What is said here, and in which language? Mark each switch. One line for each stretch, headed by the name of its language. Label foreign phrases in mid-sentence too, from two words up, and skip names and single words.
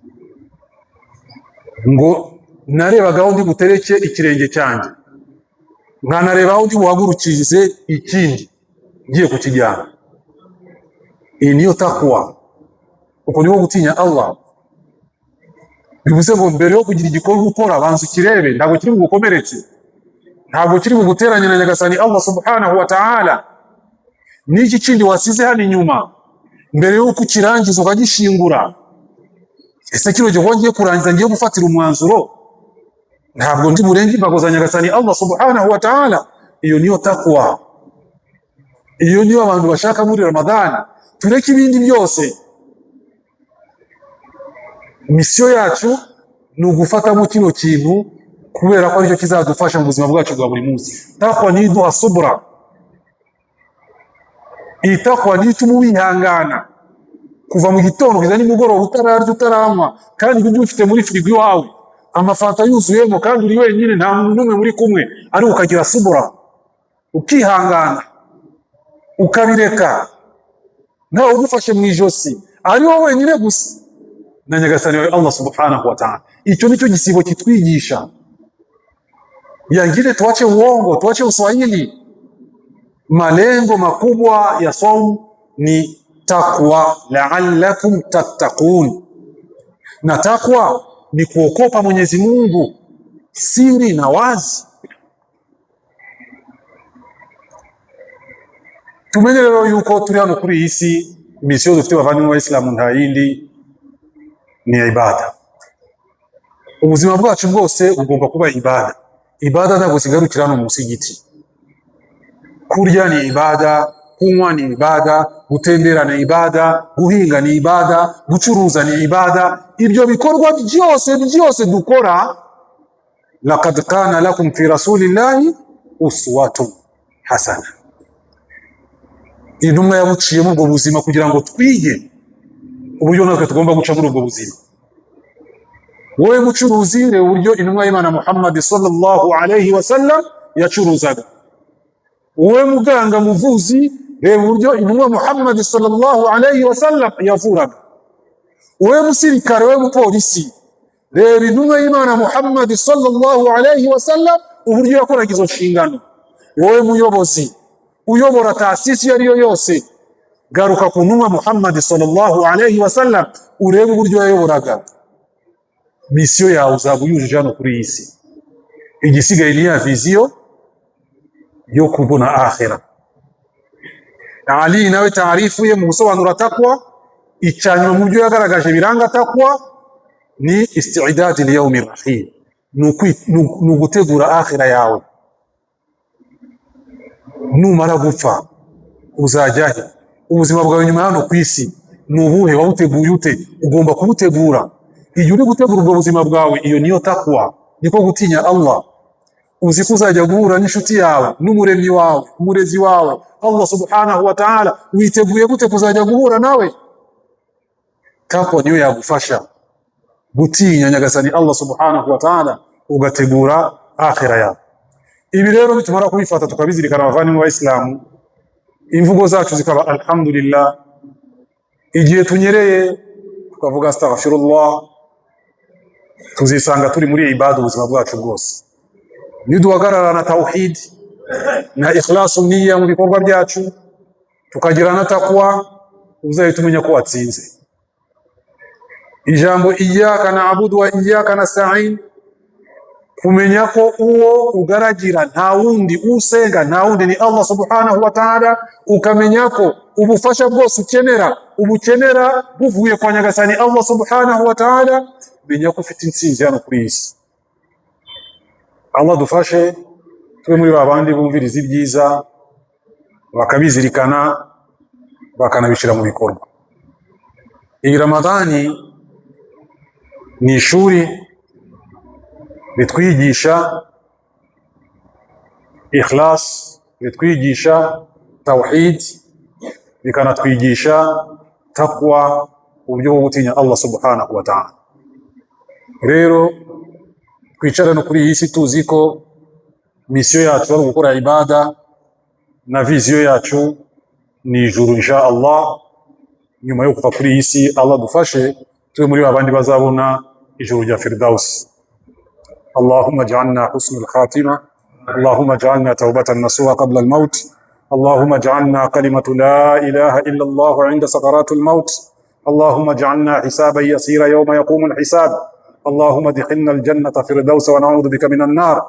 Kinyarwanda: Ngo narebaga aho ndi gutereke ikirenge cyanjye, nkanareba aho ndi buhagurukirize ikindi ngiye kukijyana. Iyi niyo takwa, uko niho gutinya Allah. Bivuze ngo mbere yo kugira igikorwa ukora banza ukirebe, ntabwo kiri bugukomeretse, ntabwo kiri buguteranya na Nyagasani Allah
Arabic: سبحانه وتعالى.
Kinyarwanda: Niki kindi wasize hano inyuma mbere yo kukirangiza ukagishingura? Ese kino gihe ngiye kurangiza ngiye gufatira umwanzuro, ntabwo ndi burenga imbago za Nyagasani Allah
Arabic: سبحانه وتعالى.
Kinyarwanda: Iyo niyo takwa, iyo niyo abantu bashaka muri Ramadhani. Tureke ibindi byose. Misiyo yacu ni ugufatamo kino kintu kubera ko aricyo kizadufasha mu buzima bwacu bwa buri munsi. Takwa ni duha subra, itakwa ni ituma wihangana kuva mu gitondo kugeza nimugoroba utararya utaranywa, kandi ibyo ufite muri firigo iwawe amafanta yuzuyemo, kandi uri wenyine nta muntu n'umwe muri kumwe, ari ukagira subra, ukihangana ukabireka, ntawe ugufashe mu ijosi, ari wowe wenyine gusa na Nyagasani wa Allah
Arabic: سبحانه وتعالى.
Kinyarwanda: Icyo nicyo gisibo kitwigisha.
Swahili: Yangine tuache uongo, tuache uswahili. Malengo makubwa ya saum ni takwa,
Arabic: لعلكم تتقون.
Swahili: Na takwa ni kuokopa Mwenyezi Mungu siri na wazi.
Kinyarwanda: Tumenye leo yuko turi hano kuri iyi si, misiyo dufite bavandimwe b'Abayisilamu nta yindi, ni ibada. Ubuzima bwacu bwose bugomba kuba ibada. Ibada ntabwo zigarukira no mu musigiti. Kurya ni ibada, kunywa ni ibada, gutembera ni ibada, guhinga ni ibada, gucuruza ni ibada. Ibyo bikorwa byose dukora,
Arabic: لقد كان لكم في رسول الله أسوة حسنة.
Kinyarwanda: Intumwa yabuciye mu bwo buzima kugira ngo twige uburyo natwe tugomba guca muri ubwo buzima. Wowe mucuruzi, reba uburyo intumwa y'Imana Muhammad
Arabic: صلى الله عليه وسلم
Kinyarwanda: yacuruzaga. Wowe muganga muvuzi, reba uburyo intumwa Muhammad
Arabic: صلى الله عليه وسلم
Kinyarwanda: yavuraga. Wowe musirikare, wowe mupolisi, reba intumwa y'Imana Muhammad
Arabic: صلى الله عليه وسلم
Kinyarwanda: uburyo yakoraga izo nshingano. Wowe muyobozi uyobora taasisi yariyo yose, garuka ku ntumwa Muhammad
Arabic: صلى الله عليه وسلم
Kinyarwanda: urebe uburyo yayoboraga. Misiyo yawe uzaba uyujuje hano kuri iyi si. Igisigaye ni ya viziyo yo kubona akhira. Ali nawe taarifu ye mu gusobanura takwa icyanyuma mu byo yagaragaje biranga takwa ni
Arabic: استعداد ليوم الرحيم,
Kinyarwanda: nugutegura akhira yawe. Numara gupfa uzajyahe, ubuzima bwawe nyuma hano ku isi nubuhe, wawuteguye ute? Ugomba kubutegura. Iyo uri gutegura ubwo buzima bwawe, iyo niyo takwa, niko gutinya Allah. Uzi ko uzajya guhura n'inshuti yawe n'umuremyi wawe, umurezi wawe Allah
Arabic: سبحانه وتعالى,
Kinyarwanda: witeguye gute kuzajya guhura nawe? Takwa niyo yagufasha gutinya nyagasani Allah
Arabic: سبحانه وتعالى,
Kinyarwanda: ugategura akhira yawe. Ibi rero bitumara kubifata tukabizirikana abavandimwe b'Islamu, imvugo zacu zikaba alhamdulillah, igihe tunyereye tukavuga astaghfirullah, tuzisanga turi muri ibada ubuzima bwacu bwose. Niduhagarara na tawhid na
Arabic: إخلاص النية
Kinyarwanda: mu bikorwa byacu, tukagira na takwa, uzahita umenya ko watsinze. Ijambo
Arabic: إياك نعبد وإياك نستعين,
Kinyarwanda: kumenya ko uwo ugaragira nta wundi usenga, nta wundi ni Allah
Arabic: سبحانه وتعالى,
Kinyarwanda: ukamenya ko ubufasha bwose ubukenera buvuye kwa nyagasani Allah
Arabic: سبحانه وتعالى,
Kinyarwanda: menya ko ufite intsinzi hano kuri isi. Allah dufashe twe muri babandi bumviriza ibyiza bakabizirikana bakanabishira mu bikorwa. Iyi Ramadani ni ishuri ritwigisha ikhlas, ritwigisha tawhid, rikanatwigisha takwa, uburyo bwo gutinya Allah
Arabic: سبحانه وتعالى.
Kinyarwanda: Rero twicara no kuri iyi si tuzi ko misiyo yacu ari gukora ibada na viziyo yacu ni ijuru
Arabic: إن شاء الله.
Kinyarwanda: Nyuma yo kuva kuri iyi si, Allah dufashe twe muri babandi bazabona ijuru rya Firdaus.
Arabic: اللهم اجعلنا حسن الخاتمة اللهم اجعلنا توبة نصوحا قبل الموت اللهم اجعلنا كلمة لا إله إلا الله عند سكرات الموت اللهم اجعلنا حسابا يسيرا يوم يقوم الحساب, اللهم ادخلنا الجنة فردوس ونعوذ بك من النار.